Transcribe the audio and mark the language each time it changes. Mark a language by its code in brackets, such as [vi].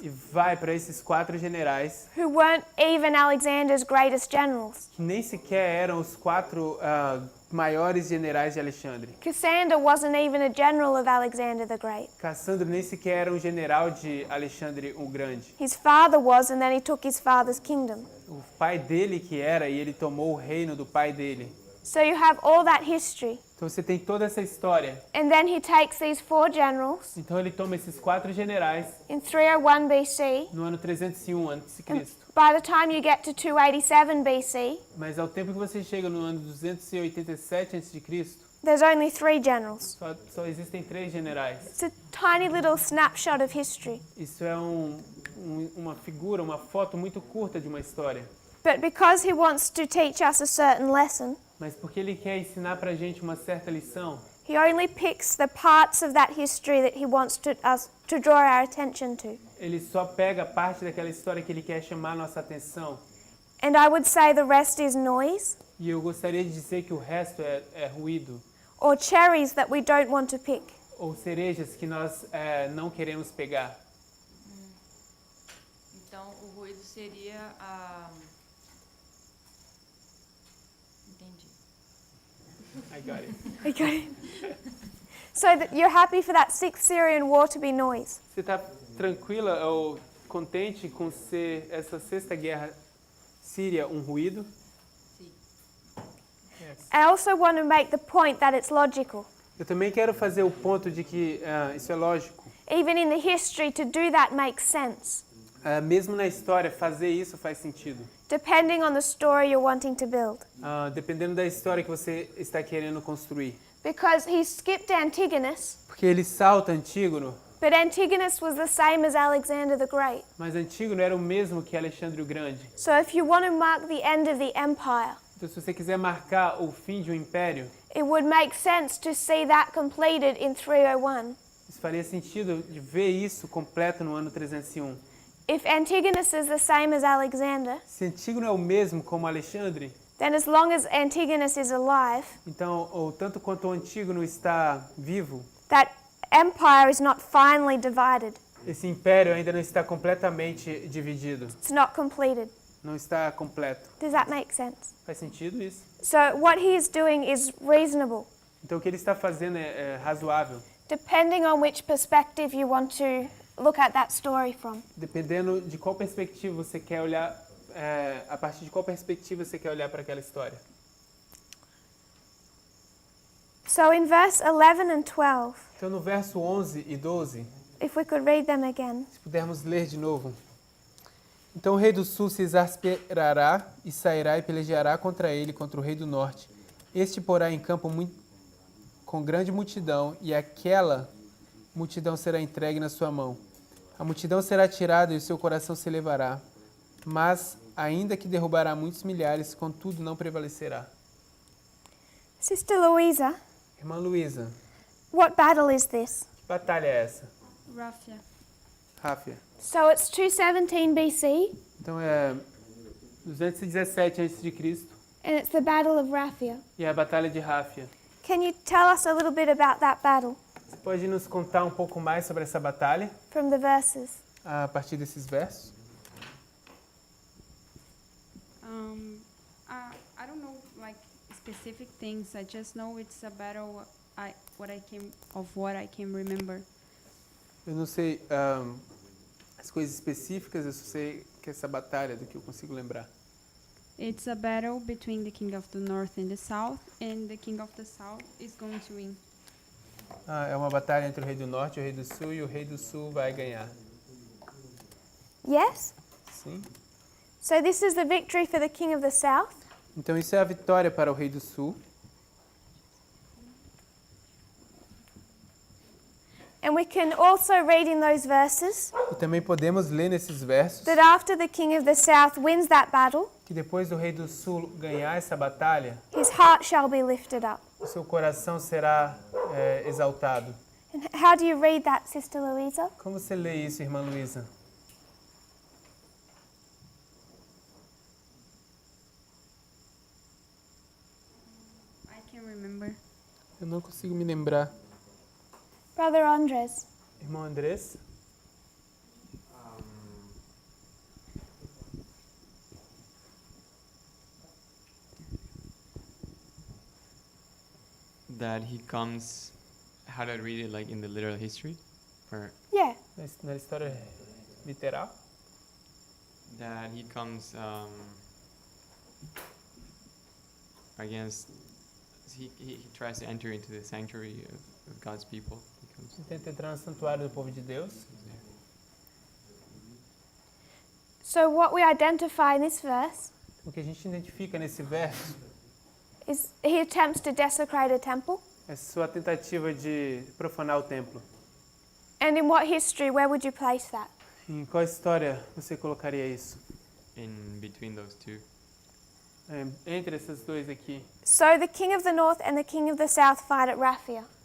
[pt] e vai para esses 4 generais [en] who weren't even Alexander's greatest generals. [pt] que nem sequer eram os 4 maiores generais de Alexandre. [en] Cassander wasn't even a general of Alexander the Great. [pt] Cassandro nem sequer era um general de Alexandre o Grande. [en] His father was, and then he took his father's kingdom. [pt] O pai dele que era e ele tomou o reino do pai dele. [en] So you have all that history. [pt] Então você tem toda essa história. [en] And then he takes these 4 generals [pt] Então ele toma esses 4 generais [en] in 301 BC. [pt] no ano 301 a.C. [en] By the time you get to 287 BC, [pt] Mas ao tempo que você chega no ano 287 a.C., [en] there's only 3 generals. [pt] só existem 3 generais. [en] It's a tiny little snapshot of history. [pt] Isso é uma figura, uma foto muito curta de uma história. [en] But because he wants to teach us a certain lesson, [pt] Mas porque ele quer ensinar pra gente uma certa lição, [en] he only picks the parts of that history that he wants us to draw our attention to. [pt] ele só pega parte daquela história que ele quer chamar nossa atenção. [en] And I would say the rest is noise [pt] E eu gostaria de dizer que o resto é ruído, [en] or cherries that we don't want to pick. [pt] ou cerejas que nós não queremos pegar. Então, o ruído seria a... Entendi. [en] I got it. Okay. So that you're happy for that 6th Syrian war to be noise. [pt] Você está tranquila ou contente com ser essa 6ª guerra síria um ruído? Sim. [en] Yes. I also want to make the point that it's logical. [pt] Eu também quero fazer o ponto de que isso é lógico. [en] Even in the history, to do that makes sense, [pt] Mesmo na história, fazer isso faz sentido. [en] depending on the story you're wanting to build. [pt] Dependendo da história que você está querendo construir. [en] Because he skipped Antigonus, [pt] Porque ele salta Antígono, [en] but Antigonus was the same as Alexander the Great. [pt] mas Antígono era o mesmo que Alexandre o Grande. [en] So if you want to mark the end of the empire, [pt] Então, se você quiser marcar o fim de um império, it would make sense to see that completed in 301. isso faria sentido de ver isso completo no ano 301. [en] If Antigonus is the same as Alexander, [pt] Se Antígono é o mesmo como Alexandre, [en] then as long as Antigonus is alive, [pt] então, ou tanto quanto o Antígono está vivo, [en] that empire is not finally divided. [pt] esse império ainda não está completamente dividido. [en] It's not completed. [pt] Não está completo. [en] Does that make sense? [pt] Faz sentido isso? [en] So what he is doing is reasonable, [pt] Então, o que ele está fazendo é razoável. [en] depending on which perspective you want to look at that story from. [pt] Dependendo de qual perspectiva você quer olhar, a partir de qual perspectiva você quer olhar para aquela história. [en] So in verse 11 and 12, [pt] Então, no verso 11 e 12, [en] if we could read them again. [pt] se pudermos ler de novo. Então o rei do sul se exasperará e sairá e pelejará contra ele, contra o rei do norte. Este porá em campo com grande multidão, e aquela multidão será entregue na sua mão. A multidão será tirada e o seu coração se elevará, mas, ainda que derrubará muitos milhares, contudo não prevalecerá. [en] Sister Louisa, [pt] Irmã Luísa, [en] what battle is this? [pt] que batalha é essa? Ráfia. Ráfia. [en] So it's 217 BC, [pt] Então é 217 a.C. [en] and it's the Battle of Ráfia. [pt] e é a batalha de Ráfia. [en] Can you tell us a little bit about that battle [pt] Você pode nos contar um pouco mais sobre essa batalha [en] from the verses? [pt] a partir desses versos? [en] I don't know like specific things. I just know it's a battle. What I can remember. [pt] Eu não sei as coisas específicas, eu só sei que essa batalha do que eu consigo lembrar. [en] It's a battle between the king of the north and the south, and the king of the south is going to win. [pt] É uma batalha entre o rei do norte e o rei do sul, e o rei do sul vai ganhar. [en] Yes? [pt] Sim? [en] So this is the victory for the king of the south. [pt] Então isso é a vitória para o rei do sul. [en] And we can also read in those verses [pt] E também podemos ler nesses versos [en] that after the king of the south wins that battle, [pt] que depois do rei do sul ganhar essa batalha, [en] his heart shall be lifted up. [pt] o seu coração será exaltado. [en] And how do you read that, Sister Louisa? [pt] Como você lê isso, irmã Luísa? [en] I can remember. [pt] Eu não consigo me lembrar. [en] Brother Andres. [pt] Irmão Andrés? [en] That he comes, how do I read it, like in the literal history? Or Yeah. [pt] Na história literal? [en] that he comes against, he tries to enter into the sanctuary of God's people. He comes [pt] Tenta entrar no santuário do povo de Deus. [en] there. So what we identify in this verse [pt] O que a gente identifica nesse verso [en] is he attempts to desecrate a temple. [pt] é sua tentativa de profanar o templo. [en] And in what history, where would you place that? [pt] Em qual história você colocaria isso? [en] In between those two. [pt] Entre esses dois aqui. [en] So the king of the north and the king of the south fight at Ráfia.